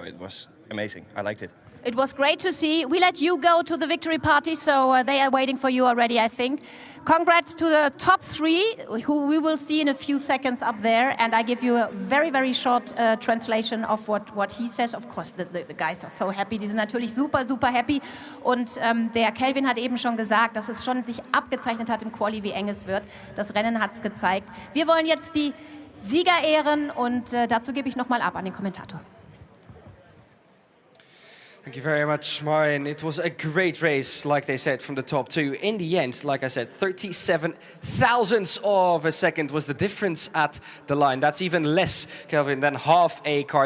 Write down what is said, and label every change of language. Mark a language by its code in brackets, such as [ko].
[en] So it was amazing. I liked it. It was great to see. We let you go to the victory party, so they are waiting for you already, I think. Congrats to the top 3, who we will see in a few seconds up there. And I give you a very, very short translation of what he says. Of course, the guys are so happy. [de] Die sind natürlich super, super happy. Und der Kelvin hat eben schon gesagt, dass es schon sich abgezeichnet hat im Quali, wie eng es wird. Das Rennen hat es gezeigt. Wir wollen jetzt die Sieger ehren und dazu gebe ich nochmal ab an den Kommentator. [en] Thank you very much, Marian. It was a great race, like they said, from the top 2. In the end, like I said, 37 thousandths of a second was the difference at the line. That's even less, Kelvin, than half a car.